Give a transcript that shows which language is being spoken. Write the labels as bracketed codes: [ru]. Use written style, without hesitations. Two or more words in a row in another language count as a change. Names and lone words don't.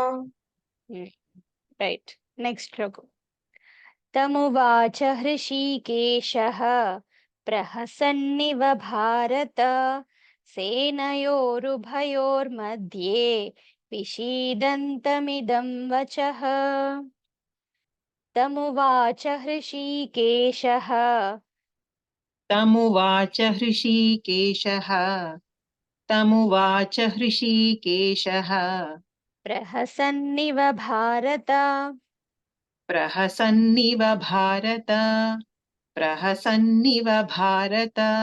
[en] right next [sa] శ్లోకం. తమువాచ హృషీకేశః ప్రహసన్నివ భారత సేనయోరుభయోర్मध्ये విషీదంతమిదం వచః. తమువాచ హృషీకేశః तमुवाच हृषीकेशः तमुवाच हृषीकेशः ప్రహసన్నివ భారత प्रहसन्निव भारत प्रहसन्निव भारत